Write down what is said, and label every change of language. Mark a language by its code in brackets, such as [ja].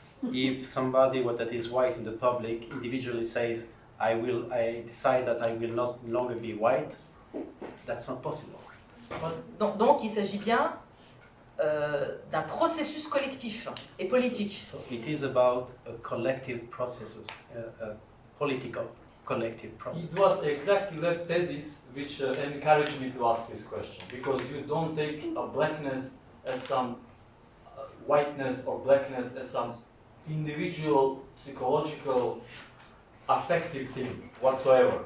[en] If somebody that is white in the public individually says, I decide that I will not longer be white, that's not possible. [fr] Donc il s'agit bien d'un processus collectif et politique. [en] So it is about a collective process, a political collective process. It was exactly that thesis which encouraged me to ask this question, because you don't take a blackness as some whiteness or blackness as some individual psychological affective thing whatsoever.